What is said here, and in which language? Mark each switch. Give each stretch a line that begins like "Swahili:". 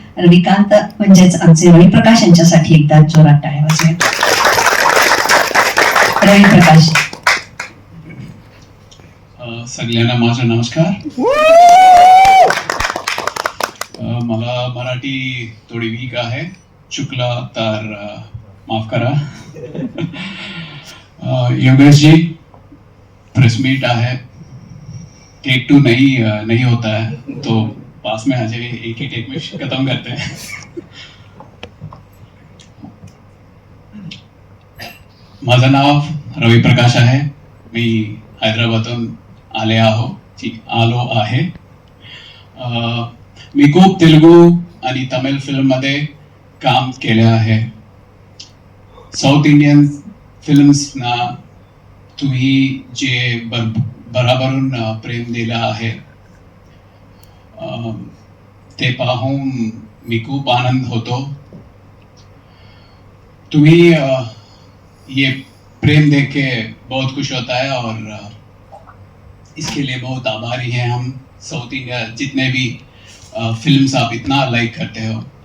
Marathi: रविकांत म्हणजेच आमचे रवी प्रकाश यांच्यासाठी एकदा जोरात टाळ्या वाजवा. रवी प्रकाश. सगळ्यांना माझा नमस्कार. मला मराठी थोडी वीक आहे, चुकला तर माफ करा.
Hindi: योगेश जी, प्रेस मीट है, टेक 2 नहीं होता है तो पास में आ जाइए, एक ही टेक में खत्म करते हैं.
Marathi: माझं नाव रवी प्रकाश आहे. मी हैदराबादून आलो आहे. मी खूप तेलुगू आणि तमिळ फिल्म मध्ये काम केले आहे. साऊथ इंडियन फिल्म्सना तुम्ही जे भरभरून प्रेम दिला आहे ते पाहून मी खूप आनंद होतो.
Hindi: तुम्ही ये प्रेम देख के बहुत खुश होता है और इसके लिए बहुत आभारी हैं हम. साउथ इंडिया जितने भी फिल्म्स आप इतना लाइक करते हो.